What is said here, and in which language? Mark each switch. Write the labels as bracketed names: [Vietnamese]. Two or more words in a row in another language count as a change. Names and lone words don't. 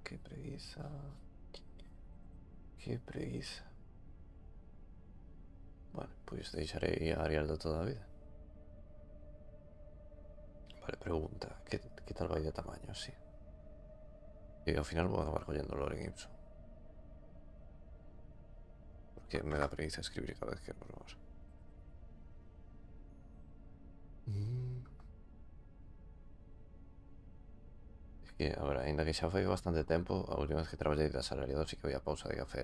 [Galician] Qué preguiza. Qué preguiza. Bueno, pues deixaré Arial de toda a vida. Vale, pregunta. [Spanish] ¿Qué tal va de tamaño? Sí. Y al final voy a acabar cogiendo Lorem Ipsum. Porque me da preguiza escribir cada vez que probar. Es que, a ver, [Galician] ainda que xa foi bastante tempo, a última vez que traballei de asalariado sí que había pausa de café.